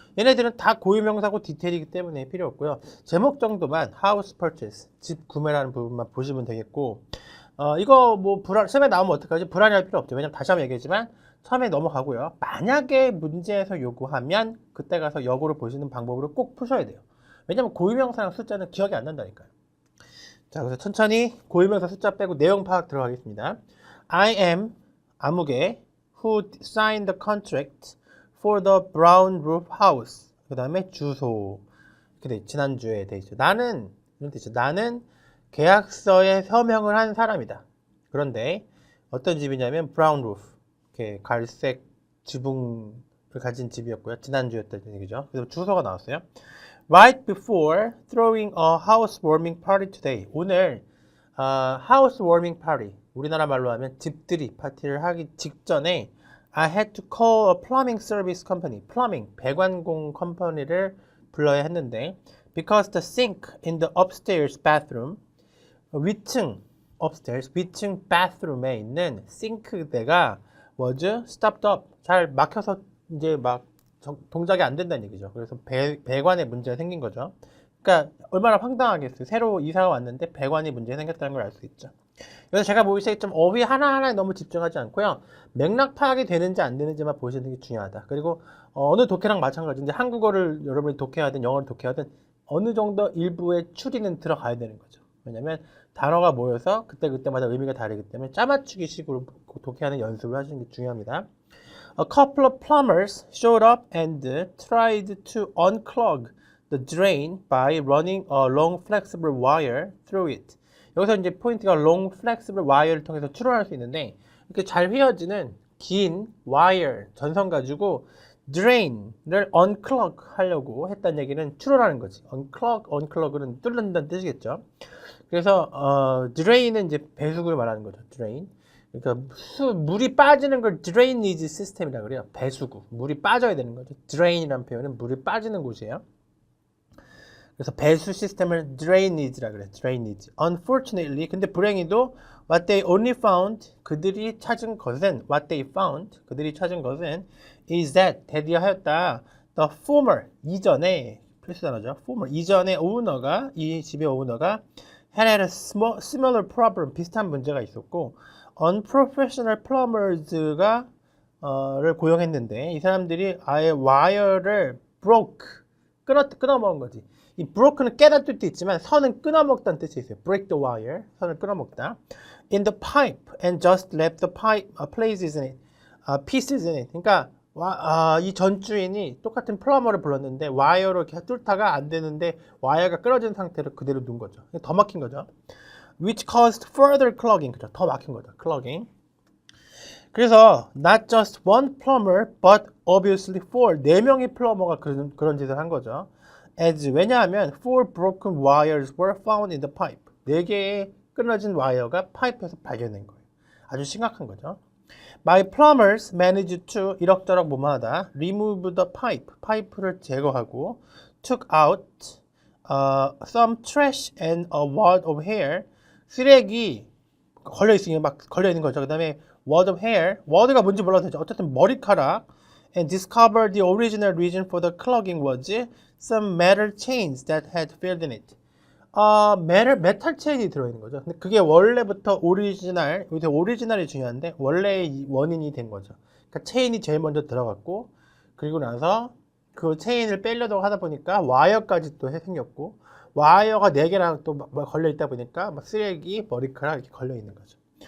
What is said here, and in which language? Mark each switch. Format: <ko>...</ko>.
<ko>얘네들은 다 고유명사고 디테일이기 때문에 필요 없고요. 제목 정도만 house purchase, 집 구매라는 부분만 보시면 되겠고 이거 뭐 시험에 나오면 어떡하지? 불안해할 필요 없죠. 왜냐면 다시 한번 얘기했지만 처음에 넘어가고요. 만약에 문제에서 요구하면 그때 가서 역으로 보시는 방법으로 꼭 푸셔야 돼요. 왜냐면 고유명사랑 숫자는 기억이 안 난다니까요. 자, 그래서 천천히 고유명사 숫자 빼고 내용 파악 들어가겠습니다.</ko> <en>I am 아무개 who signed the contract for the brown roof house.</en> <ko>그 다음에 주소. 이렇게 돼, 지난주에 돼 있죠. 나는 계약서에 서명을 한 사람이다. 그런데 어떤 집이냐면 brown roof. 이렇게 갈색 지붕을 가진 집이었고요. 지난주였다는 얘기죠. 그래서 주소가 나왔어요.</ko> <en>Right before throwing a housewarming party today. 오늘 house warming party. 우리나라 말로 하면 집들이 파티를 하기 직전에 I had to call a plumbing service company. plumbing, 배관공 컴퍼니를 불러야 했는데 because the sink in the upstairs bathroom, 위층 upstairs, 위층 bathroom에 있는 싱크대가 was stopped up.</en> <ko>잘 막혀서 이제 막 동작이 안 된다는 얘기죠. 그래서 배관에 문제가 생긴 거죠. 그러니까 얼마나 황당하겠어요. 새로 이사가 왔는데 배관이 문제가 생겼다는 걸 알 수 있죠. 그래서 제가 보기에 좀 어휘 하나하나에 너무 집중하지 않고요. 맥락 파악이 되는지 안 되는지만 보시는 게 중요하다. 그리고 어느 독해랑 마찬가지인데 한국어를 여러분이 독해하든 영어를 독해하든 어느 정도 일부의 추리는 들어가야 되는 거죠. 왜냐면 단어가 모여서 그때그때마다 의미가 다르기 때문에 짜맞추기 식으로 독해하는 연습을 하시는 게 중요합니다.</ko> <en>A couple of plumbers showed up and tried to unclog the drain by running a long flexible wire through it.</en> <ko>여기서 이제 포인트가 long flexible wire 를 통해서 추론할 수 있는데 이렇게 잘 휘어지는 긴 와이어 전선 가지고 drain을 unclog 하려고 했다는 얘기는 추론하는 거지. unclog는 뚫는다는 뜻이겠죠. 그래서 drain은 이제 배수구를 말하는 거죠. drain. 그러니까 물이 빠지는 걸 drainage 시스템이라고 그래요. 배수구. 물이 빠져야 되는 거죠. drain이라는 표현은 물이 빠지는 곳이에요. 그래서 배수 시스템을 drainage라고 그래요. drainage.</ko> <en>Unfortunately, 근데 불행히도 what they only found, 그들이 찾은 것은 what they found, 그들이 찾은 것은 is that, 대디하였다.</en> <ko>The former, 이전에 필수 단어죠. former, 이전에 오너가, 이 집의 오너가 had a similar problem, 비슷한 문제가 있었고 unprofessional plumbers 가 를 고용했는데 이 사람들이 아예 와이어를 broke, 끊어먹은 거지. 이 broke는 깨닫는 뜻도 있지만 선은 끊어먹다는 뜻이 있어요.</ko> <en>break the wire, 선을 끊어먹다. in the pipe and just left the pipe places in it, pieces in it.</en> <ko>그러니까 이 전주인이 똑같은 플러머를 불렀는데 와이어로 이렇게 뚫다가 안 되는데 와이어가 끊어진 상태로 그대로 둔 거죠. 더 막힌 거죠.</ko> <en>which caused further clogging.</en> <ko>그죠? 더 막힌 거죠. clogging.</ko> <en>그래서 not just one plumber but obviously four.</en> <ko>4명의 플러머가 그런 짓을 한 거죠.</ko> <en>as, 왜냐하면 four broken wires were found in the pipe.</en> <ko>4개의 끊어진 와이어가 파이프에서 발견된 거예요. 아주 심각한 거죠.</ko> <en>My plumbers managed to 이럭저럭 뭐뭐하다 remove the pipe. 파이프를 제거하고 took out some trash and a wad of hair.</en> <ko>쓰레기 걸려있으니 막 걸려있는 거죠.</ko> <en>그 다음에 wad of hair.</en> <ko>word가 뭔지 몰라도 되죠. 어쨌든 머리카락.</ko> <en>And discovered the original reason for the clogging was some metal chains that had filled in it.</en> <ko>메탈 체인이 들어있는 거죠. 근데 그게 원래부터 오리지널, 여기서 오리지널이 중요한데 원래의 원인이 된 거죠. 그러니까 체인이 제일 먼저 들어갔고 그리고 나서 그 체인을 빼려고 하다 보니까 와이어까지 또 생겼고 와이어가 4개랑 또 걸려있다 보니까 막 쓰레기, 머리카락 이렇게 걸려있는 거죠.</ko>